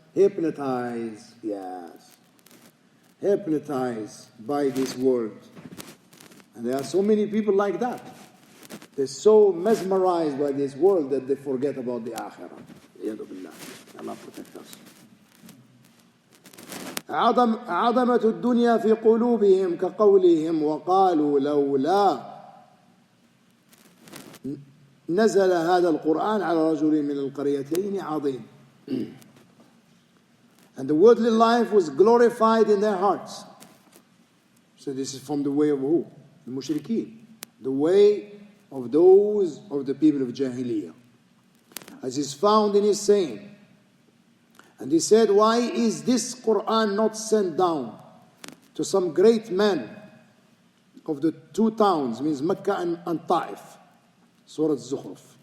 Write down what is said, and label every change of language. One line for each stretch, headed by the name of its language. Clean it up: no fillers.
English: Hypnotized, yes. Hypnotized by this word. And there are so many people like that. They're so mesmerized by this world that they forget about the akhirah. Allah protect us.
Arabic: عظمة الدنيا في قلوبهم كقولهم وقالوا لولا نزل هذا القرآن على رجل من القريتين عظيم.
English: And the worldly life was glorified in their hearts. So this is from the way of who? The mushrikeen. The way of those of the people of Jahiliyyah. As is found in his saying. And he said, why is this Quran not sent down to some great men of the two towns, means Mecca and Ta'if? Surah Zukhruf.